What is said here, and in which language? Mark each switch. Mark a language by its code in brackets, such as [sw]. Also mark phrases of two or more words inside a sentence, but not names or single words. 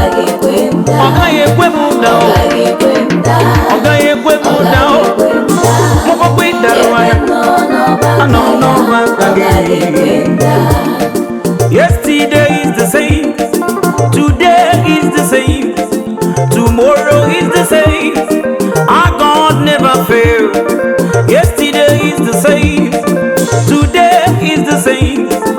[ig] Ọ gaghị ekwe m daa o. Ọ gaghị ekwe m daa o. Mụ ọkpụkpụ ịdarụ anya. Anọ m n'ọba aka gị. [en] Yesterday is the same. Today is the same. Tomorrow is the same. Our God never fail. Yesterday is the same. Today is the same.